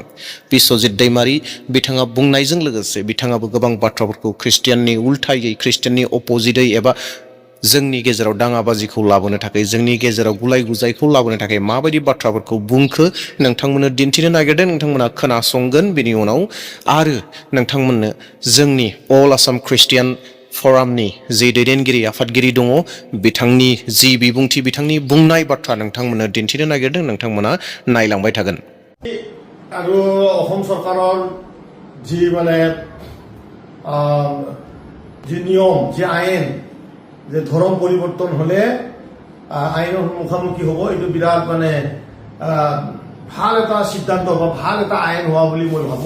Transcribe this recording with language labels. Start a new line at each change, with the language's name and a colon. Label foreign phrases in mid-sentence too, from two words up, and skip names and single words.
Bodo: बिश्वजित दैमारि बिथाङा बुंनायजों लोगोसे बिथाङाबो गोबां बाथ्राफोरखौ ख्रिस्टियाननि उल्थायै, ख्रिस्टियाननि अपोजिटै एबा जोंनि गेजेराव दाङाबाजिखौ लाबोनो थाखाय, जोंनि गेजेराव गुलाय गुजायखौ लाबोनो थाखाय माबायदि बाथ्राफोरखौ बुंखो नोंथांमोननो दिन्थिनो नागिरदों। नोंथांमोना खोनासंगोन बेनि उनाव। आरो नोंथांमोननो जोंनि अल आसाम ख्रिस्टियान फरामनि जि दैदेनगिरि आफादगिरि दङ, बिथांनि जि बिबुंथि, बिथांनि बुंनाय बाथ्रा नोंथांमोननो दिन्थिनो नागिरदों। नोंथांमोना नायलांबाय थागोन।
Assamese: আৰু অসম চৰকাৰৰ যি যি নিয়ম, যি আইন, যে ধৰ্ম পৰিৱৰ্তন হলে আইনৰ মুখামুখি হ'ব, এইটো বিৰাট ভাল এটা সিদ্ধান্ত বা ভাল এটা আইন হোৱা বুলি মই ভাবোঁ।